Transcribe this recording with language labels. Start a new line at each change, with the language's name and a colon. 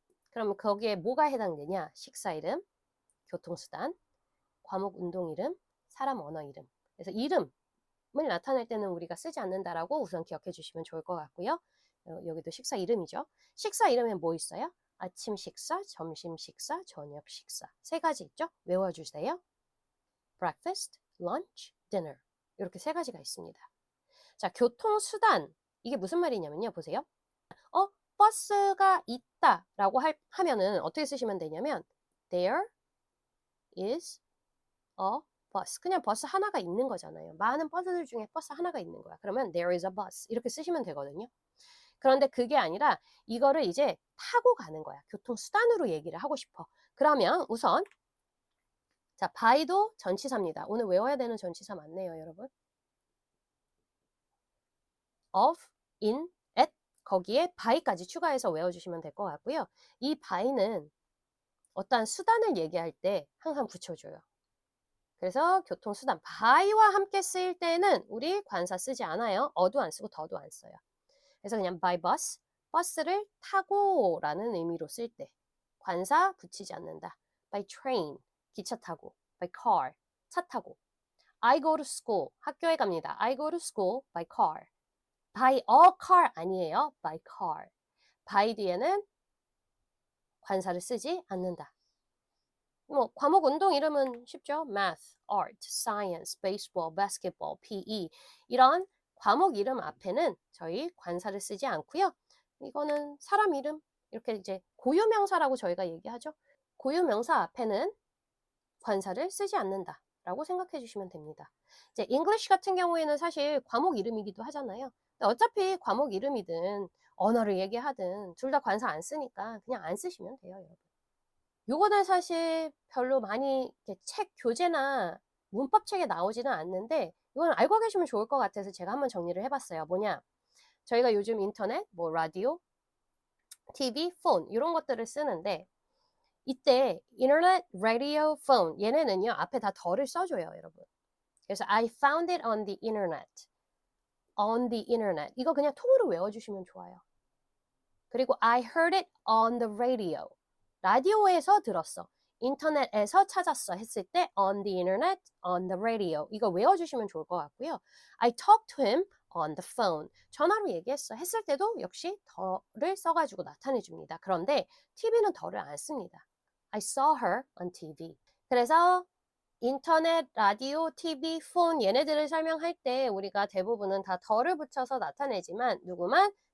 Korean: 그럼 거기에 뭐가 해당되냐? 식사 이름, 교통수단, 과목 운동 이름, 사람 언어 이름. 그래서 이름을 나타낼 때는 우리가 쓰지 않는다라고 우선 기억해 주시면 좋을 것 같고요. 여기도 식사 이름이죠. 식사 이름에 뭐 있어요? 아침 식사, 점심 식사, 저녁 식사. 3가지 있죠? 외워주세요.
English: breakfast, lunch, dinner.
Korean: 이렇게 3가지가 있습니다. 자, 교통수단. 이게 무슨 말이냐면요. 보세요. 버스가 있다라고 하면은 어떻게 쓰시면 되냐면
English: there is a bus.
Korean: 그냥 버스 하나가 있는 거잖아요. 많은 버스들 중에 버스 하나가 있는 거야. 그러면
English: there is a bus.
Korean: 이렇게 쓰시면 되거든요. 그런데 그게 아니라 이거를 이제 타고 가는 거야. 교통수단으로 얘기를 하고 싶어. 그러면 우선 자, by도 전치사입니다. 오늘 외워야 되는 전치사 맞네요, 여러분. of, in, at 거기에 by까지 추가해서 외워주시면 될 것 같고요. 이 by는 어떠한 수단을 얘기할 때 항상 붙여줘요. 그래서 교통수단 by와 함께 쓰일 때는 우리 관사 쓰지 않아요. 어도 안 쓰고 더도 안 써요. 그래서 그냥
English: by bus,
Korean: 버스를 타고 라는 의미로 쓸 때 관사 붙이지 않는다.
English: by train,
Korean: 기차 타고.
English: by car,
Korean: 차 타고.
English: I go to school,
Korean: 학교에 갑니다.
English: I go to school by car. by a car
Korean: 아니에요.
English: by car.
Korean: by 뒤에는 관사를 쓰지 않는다. 뭐 과목 운동 이름은 쉽죠. math, art, science, baseball, basketball, PE 이런 과목 이름 앞에는 저희 관사를 쓰지 않고요. 이거는 사람 이름 이렇게 이제 고유명사라고 저희가 얘기하죠. 고유명사 앞에는 관사를 쓰지 않는다라고 생각해 주시면 됩니다. 이제 English 같은 경우에는 사실 과목 이름이기도 하잖아요. 근데 어차피 과목 이름이든 언어를 얘기하든 둘 다 관사 안 쓰니까 그냥 안 쓰시면 돼요, 여러분. 요거는 사실 별로 많이 책 교재나 문법책에 나오지는 않는데 이건 알고 계시면 좋을 것 같아서 제가 한번 정리를 해봤어요. 뭐냐? 저희가 요즘 인터넷, 뭐 라디오, TV, 폰 이런 것들을 쓰는데 이때 인터넷, 라디오, 폰 얘네는요 앞에 다 더를 써줘요, 여러분. 그래서
English: I found it on the internet, on the internet
Korean: 이거 그냥 통으로 외워주시면 좋아요.
English: 그리고 I heard it on the radio.
Korean: 라디오에서 들었어. 인터넷에서 찾았어 했을 때
English: on the internet, on the radio
Korean: 이거 외워주시면 좋을 것 같고요.
English: I talked to him on the phone.
Korean: 전화로 얘기했어 했을 때도 역시 더를 써가지고 나타내줍니다. 그런데 TV는 더를 안 씁니다.
English: I saw her on TV.
Korean: 그래서 인터넷, 라디오, TV, 폰 얘네들을 설명할 때 우리가 대부분은 다 더를 붙여서 나타내지만 누구만?